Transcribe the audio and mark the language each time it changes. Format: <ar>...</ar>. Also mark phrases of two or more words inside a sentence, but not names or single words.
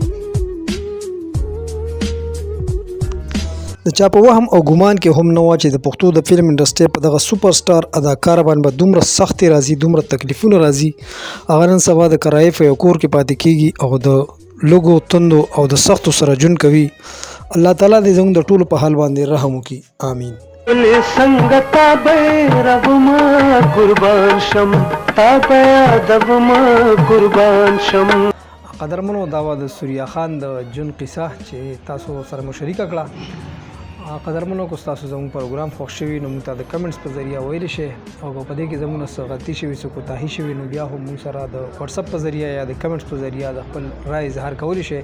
<ps>د چا په وهم او ګمان کې هم نه وه چې د پښتو د فلم انډسټرۍ په دغه سوپر سټار اداکار باندې به دومره سختې راځي، دومره تکلیفونه راځي. هغه نن سبا د کرایې په یو کور کې پاتې کېږي او د لږو تندو او د سختو سره ژوند کوي. الله تعالی دې زموږ د ټولو په حال باندې رحم وکړي، آمین. संगत रब कुर्बान शम दब कुर्बान शम. قدرمنو دا وه د سوریا خان د جون قصه چې تاسو سره مو شریکه کړه. قدرمنو که تاسو زموږ پروګرام خوښ شوي نو موږ ته د کمنټس په ذریعه ویلی شئ او که په دې کې زموږ نه څه غلطي شوي، څه کوتاهي شوي نو بیا هم موږ سره د وټساپ په ذریعه یا د کمنټس په ذریعه د خپل رای اظهار کولی شئ.</ps>